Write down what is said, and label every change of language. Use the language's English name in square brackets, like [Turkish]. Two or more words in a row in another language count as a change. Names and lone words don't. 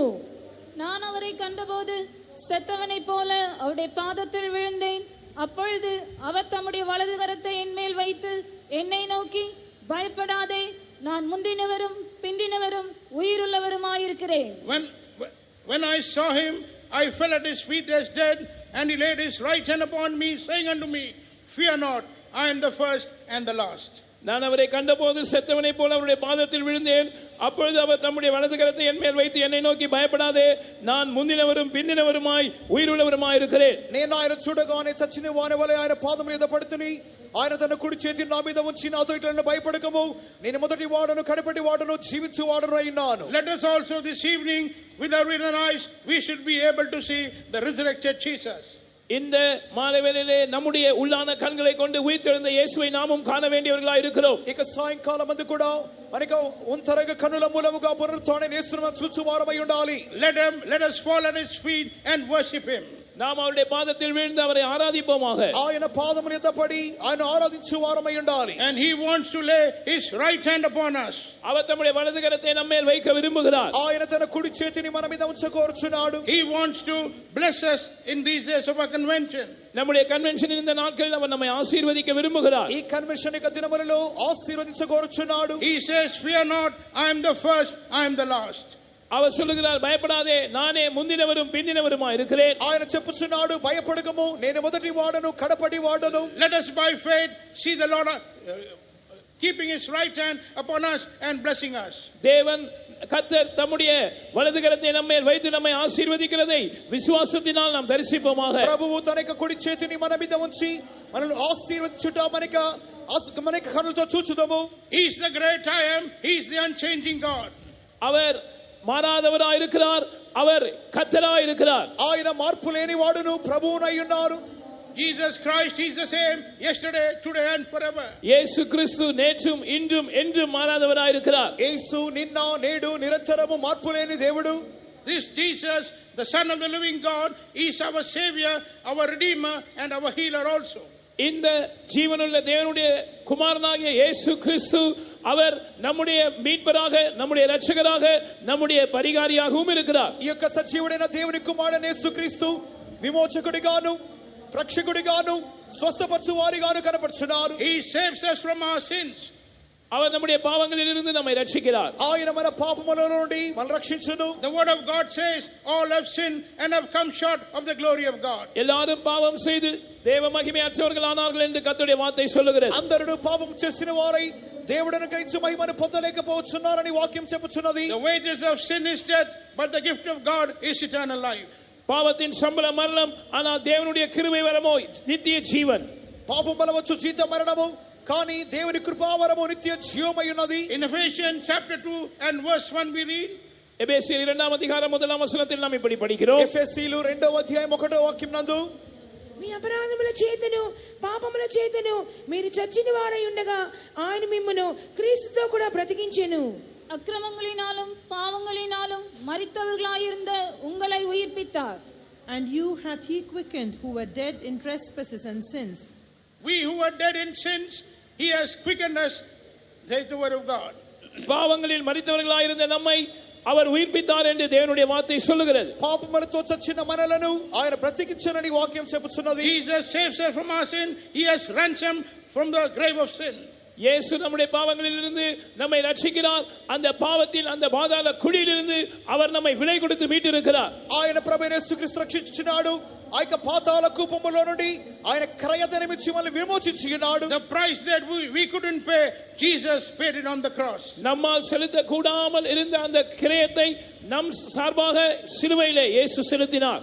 [Tamil] நான் அவரை கண்டபோது செத்தவனை போல அவருடைய பாதத்தில் விழுந்தேன். அப்பொழுது அவர் தம்முடைய வலது கரத்தை என் மேல் வைத்து என்னை நோக்கி பயப்படாதே, நான் முந்தினவரும் பிந்தினவரும் உயிருள்ளவருமாயிருக்கிறேன். [English] When I saw him, I fell at his feet as dead, and he laid his right hand upon me, saying unto me, fear not, I am the first and the last. [Tamil] நான் அவரை கண்டபோது செத்தவனை போல அவருடைய பாதத்தில் விழுந்தேன். அப்பொழுது அவர் தம்முடைய வலது கரத்தை என் மேல் வைத்து என்னை நோக்கி பயப்படாதே, நான் முந்தினவரும் பிந்தினவருமாய் உயிருள்ளவருமாய் இருக்கிறேன். [Telugu] నేను ఆయన చూడగానే చచ్చిన వాని వలె ఆయన పాదముల మీద పడుతుని ఆయన తన కుడి చేతిని నా మీద ఉంచి నాతో ఇట్లా భయపడకము, నేను మొదటి వాడను కడపటి వాడను జీవించు వాడను అయినాను. [English] Let us also this evening, with our inner eyes, we should be able to see the resurrected Jesus. [Tamil] இந்த மாலை வேளையிலே நம்முடைய உள்ளான கண்களை கொண்டு உயிர்த்தெழுந்த இயேசுவை நாமும் காண வேண்டியவர்களாய் இருக்கிறோம். [Telugu] ఇక సాయంకాలమందు కూడా మనకు ఒంటరిగా కన్నుల మూలముగా పునరుత్థాన యేసును మనం చూచువారమై ఉండాలి. [English] Let us fall at his feet and worship him. [Tamil] நாம் அவருடைய பாதத்தில் விழுந்து அவரை ஆராதிப்போமாக. [Telugu] ఆయన పాదముల యొద్ద పడి ఆయన ఆరాధించు వారమై ఉండాలి. [English] And he wants to lay his right hand upon us. [Tamil] அவர் தம்முடைய வலது கரத்தை நம்மேல் வைக்க விரும்புகிறார். [Telugu] ఆయన తన కుడి చేతిని మన మీద ఉంచకోరుచున్నాడు. [English] He wants to bless us in these days of our convention. [Tamil] நம்முடைய கன்வென்ஷன் இந்த நாட்களில் அவர் நம்மை ஆசீர்வதிக்க விரும்புகிறார். [Telugu] ఈ కన్వెన్షన్ యొక్క దినములలో ఆశీర్వదించకోరుచున్నాడు. [English] He says, fear not, I am the first, I am the last. [Tamil] அவர் சொல்லுகிறார், பயப்படாதே, நானே முந்தினவரும் பிந்தினவருமாய் இருக்கிறேன். [Telugu] ఆయన చెప్పుచున్నాడు, భయపడకము, నేను మొదటి వాడను కడపటి వాడను. [English] Let us by faith see the Lord keeping his right hand upon us and blessing us. [Tamil] தேவன் கர்த்தர் தம்முடைய வலது கரத்தை நம்மேல் வைத்து நம்மை ஆசீர்வதிக்கிறதை விசுவாசத்தினால் நாம் தரிசிப்போமாக. [Telugu] ప్రభువు తన యొక్క కుడి చేతిని మన మీద ఉంచి మనల్ని ఆశీర్వదించుట మనకి కన్నులతో చూచుదాము. [English] He is the great I am, he is the unchanging God. [Tamil] அவர் மாறாதவராய் இருக்கிறார், அவர் கர்த்தராய் இருக்கிறார். [Telugu] ఆయన మార్పు లేని వాడును ప్రభువునై ఉన్నారు. [English] Jesus Christ, he is the same yesterday, today and forever. [Tamil] இயேசு கிறிஸ்து நேற்றும் இன்றும் என்றும் மாறாதவராய் இருக்கிறார். [Telugu] యేసు నిన్న నేడు నిరంతరము మార్పు లేని దేవుడు. [English] This Jesus, the Son of the living God, is our Savior, our Redeemer and our Healer also. [Tamil] இந்த ஜீவனுள்ள தேவனுடைய குமாரனாகிய இயேசு கிறிஸ்து அவர் நம்முடைய மீட்பராக, நம்முடைய இரட்சகராக, நம்முடைய பரிகாரியாகவும் இருக்கிறார். [Telugu] ఈ యొక్క సజీవుడైన దేవుని కుమారుడైన యేసుక్రీస్తు విమోచకుడిగాను రక్షకుడిగాను స్వస్థపరచువారిగాను కనపడుచున్నారు. [English] He saves us from our sins. [Tamil] அவர் நம்முடைய பாவங்களிலிருந்து நம்மை ரட்சிக்கிறார். [Telugu] ఆయన మన పాపముల నుండి మనల్ని రక్షించును. [English] The word of God says, all have sinned and have come short of the glory of God. [Tamil] எல்லாரும் பாவம் செய்து தேவ மகிமையற்றவர்கள் ஆனார்கள் என்று கர்த்தருடைய வார்த்தை சொல்லுகிறது. [Telugu] అందరూ పాపం చేసిన వారై దేవుడిని గ్రహించు మహిమను పొందలేకపోతున్నారని వాక్యం చెప్పుచున్నది. [English] The wages of sin is death, but the gift of God is eternal life. [Tamil] பாவத்தின் சம்பளம் மரணம், ஆனால் தேவனுடைய கிருபை வரமோ நித்திய ஜீவன். [Telugu] పాపం బలవచ్చు జీతం మరణము, కానీ దేవుని కృపావరము నిత్య జీవమై ఉన్నది. [English] In Ephesians chapter 2 and verse 1 we read, [Tamil] எபேசியர் 2ஆம் அதிகாரம் 1ஆம் வசனத்தில் நாம் இப்படி படிக்கிறோம். [Telugu] ఎఫెసీయులు 2వ అధ్యాయం 1వ వాక్యం నందు, మీ అపరాధముల చేతను పాపముల చేతను మీరు చచ్చిన వారై ఉండగా ఆయన మిమ్మును క్రీస్తుతో కూడా బ్రతికించెను. [Tamil] அக்கிரமங்களினாலும் பாவங்களினாலும் மரித்தவர்களாயிருந்த உங்களை உயிர்ப்பித்தார். [English] And you hath he quickened who were dead in trespasses and sins. we who were dead in sins, he has quickened us. That is the word of God. [Tamil] பாவங்களில் மரித்தவர்களாயிருந்த நம்மை அவர் உயிர்ப்பித்தார் என்று தேவனுடைய வார்த்தை சொல்லுகிறது. [Telugu] పాపములతో చచ్చిన మనలను ఆయన బ్రతికించునని వాక్యం చెప్పుచున్నది. [English] Jesus saves us from our sin. He has ransomed from the grave of sin. [Tamil] இயேசு நம்முடைய பாவங்களிலிருந்து நம்மை ரட்சிக்கிறார். அந்த பாவத்தில் அந்த பாதாள குழியிலிருந்து அவர் நம்மை விலை கொடுத்து மீட்டிருக்கிறார். [Telugu] ఆయన ప్రభువైన యేసుక్రీస్తు రక్షించుచున్నాడు. ఆ యొక్క పాతాళ కూపములో నుండి ఆయన క్రయధనమిచ్చి మనల్ని విమోచించి ఉన్నాడు. [English] The price that we couldn't pay, Jesus paid it on the cross. [Tamil] நம்மால் செலுத்த கூடாமல் இருந்த அந்த கிரயத்தை நம் சார்பாக சிலுவையிலே இயேசு செலுத்தினார்.